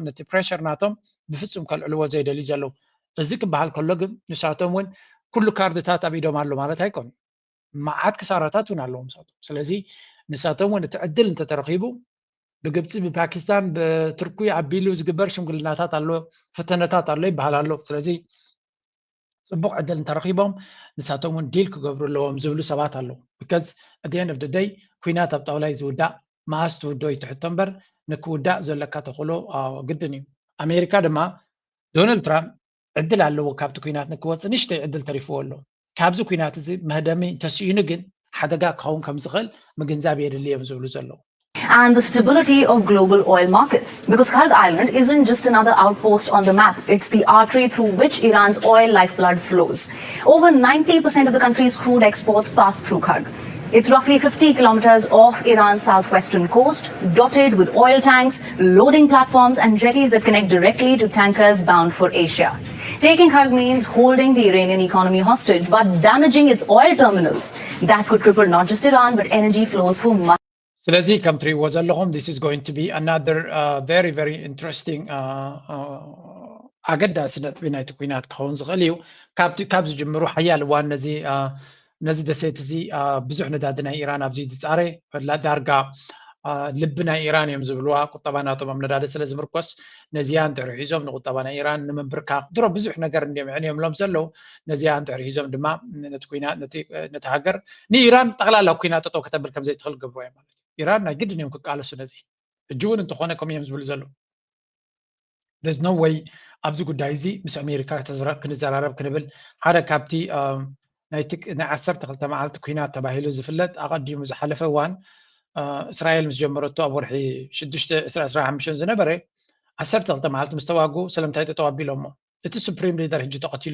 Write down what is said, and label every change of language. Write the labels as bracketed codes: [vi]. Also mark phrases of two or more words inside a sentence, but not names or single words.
[ti] ነቲ ፕሬሸር ናቶም ብፍፁም ከልዕልዎ ዘይደልዩ ዘለው እዚ ክበሃል ከሎ ግን ንሳቶም እውን ኩሉ ካርድታት ኣብ ኢዶም ኣሎ ማለት ኣይኮኑን መዓት ክሳራታት እውን ኣለዎም ንሳቶም ስለዚ ንሳቶም እውን እቲ ዕድል እንተተረኺቡ ብግብፂ ብፓኪስታን ብቱርኪ ዓቢሉ ዝግበር ሽምግልናታት ኣሎ ፈተነታት ኣሎ ይበሃል ኣሎ ስለዚ ጽቡቕ ዕድል እንተረኺቦም ንሳቶም እውን ዲል ክገብሩ ኣለዎም ዝብሉ ሰባት ኣለዉ ቢካዝ [en] at the end of the day [ti] ኩናት ኣብ ጣውላይ ዝውዳእ ማስ ትውዶ ይትሕቶ እምበር ንክውዳእ ዘለካ ተኽእሎ ግድን እዩ ኣሜሪካ ድማ ዶናልድ ትራምፕ ዕድል ኣለዎ ካብቲ ኩናት ንክወፅእ ንእሽተይ ዕድል ተሪፍዎ ኣሎ ካብዚ ኩናት እዚ መህደሚ ተስኢኑ ግን ሓደጋ ክኸውን ከም ዝኽእል ምግንዛብ የድሊ እዮም ዝብሉ ዘለዉ [en] and the stability of global oil markets. Because Karg Island isn't just another outpost on the map, it's the artery through which Iran's oil lifeblood flows. Over 90% of the country's crude exports pass through Karg. It's roughly 50 kilometers off Iran's southwestern coast, dotted with oil tanks, loading platforms and jetties that connect directly to tankers bound for Asia. Taking Karg means holding the Iranian economy hostage, but damaging its oil terminals. That could cripple not just Iran, but energy flows for much. [ti] ስለዚ ከም ትሪእዎ ዘለኹም [en] this is going to be another very very interesting [ti] ኣገዳሲ ነጥቢ ናይቲ ኩናት ክኸውን ዝኽእል እዩ ካብ ዝጅምሩ ሓያል እዋን ነዚ ደሴት እዚ ብዙሕ ነዳዲ ናይ ኢራን ኣብዚ ዝፃረ ዳርጋ ልቢ ናይ ኢራን እዮም ዝብልዋ ቁጠባ ናቶም ኣብ ነዳዲ ስለ ዝምርኮስ ነዚያ እንድሕሪ ሒዞም ንቁጠባ ናይ ኢራን ንምንብርካኽ ድሮ ብዙሕ ነገር እንዲምዕንዮምሎም ዘለው ነዚያ እንድሕሪ ሒዞም ድማ ነቲ ሃገር ንኢራን ጠቕላላ ኩናት ጠጠው ከተብል ከም ዘይትኽእል ገብርዎ እዮም ማለት እዩ ኢራን ናይ ግድን እዮም ክቃለሱ ነዚ ሕጂ እውን እንተኾነ ከም እዮም ዝብሉ ዘሎ [en] there's no way [ti] ኣብዚ ጉዳይ እዚ ምስ ኣሜሪካ ክንዘራረብ ክንብል ሓደ ካብቲ ናይ 12 መዓልቲ ኩናት ተባሂሉ ዝፍለጥ ኣቐዲሙ ዝሓለፈ እዋን እስራኤል ምስ ጀመረቶ ኣብ ወርሒ 6/25 ዝነበረ 12 መዓልቲ ምስ ተዋግኡ ስለምንታይ ጠጠው ኣቢሎሞ እቲ ሱፕሪም ሊደር ሕጂ ተቐቲሉ